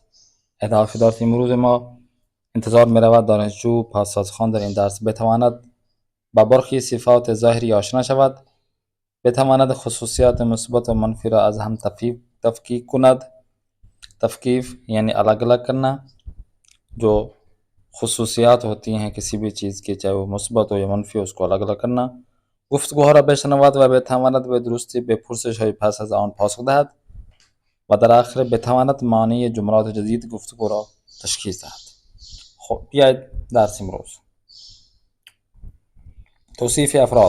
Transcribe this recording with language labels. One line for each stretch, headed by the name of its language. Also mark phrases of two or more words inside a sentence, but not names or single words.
Persian: اهداف درس امروز ما: انتظار می رود دانشجو پس از خواندن این درس بتواند با برخی صفات ظاهری آشنا شود، بتواند خصوصیات مثبت و منفی را از هم تفکیک کند.
Urdu: تفکیف یعنی الگ الگ کرنا. جو خصوصیات ہوتی ہیں کسی بھی چیز کی، چاہے وہ مثبت ہو یا منفی ہو، اس کو الگ الگ کرنا.
Persian: گفتگوها را بشنود و بتواند به درستی به پرسش های پس از آن پاسخ دهد و در آخر بتواند معنی جملات جدید گفتگو را تشخیص دهد. خب بیاید درس امروز. توصیف افراد.